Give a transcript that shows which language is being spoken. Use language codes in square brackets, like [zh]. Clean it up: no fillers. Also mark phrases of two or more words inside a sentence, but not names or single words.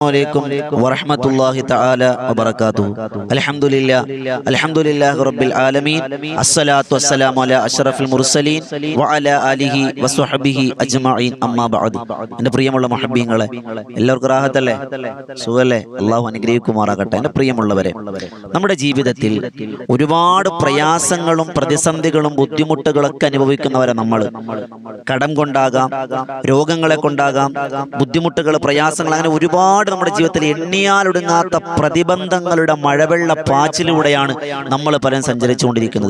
[ar] عليكم ورحمة الله تعالى وبركاته. الحمد لله رب العالمين. الصلاة والسلام على أشرف المرسلين وعلى آله وصحبه أجمعين. أما بعد. [ml] എൻ്റെ പ്രിയമുള്ള മുഹബ്ബീങ്ങളെ, എല്ലാവർക്കും റാഹത്തല്ലേ, സുഖല്ലേ? അല്ലാഹു അനുഗ്രഹിക്കുമാറാകട്ടെ. എൻ്റെ പ്രിയമുള്ളവരെ, നമ്മുടെ ജീവിതത്തിൽ ഒരുപാട് പ്രയാസങ്ങളും പ്രതിസന്ധികളും ബുദ്ധിമുട്ടുകളൊക്കെ അനുഭവിക്കുന്നവരെ നമ്മൾ. കടം കൊണ്ടാകാം, രോഗങ്ങളെ കൊണ്ടാകാം, ബുദ്ധിമുട്ടുകൾ, പ്രയാസങ്ങൾ, അങ്ങനെ ഒരുപാട് നമ്മുടെ ജീവിതത്തിൽ എണ്ണിയാലൊടുങ്ങാത്ത പ്രതിബന്ധങ്ങളുടെ മഴവെള്ള പാച്ചിലൂടെയാണ് നമ്മൾ പലരും സഞ്ചരിച്ചുകൊണ്ടിരിക്കുന്നത്.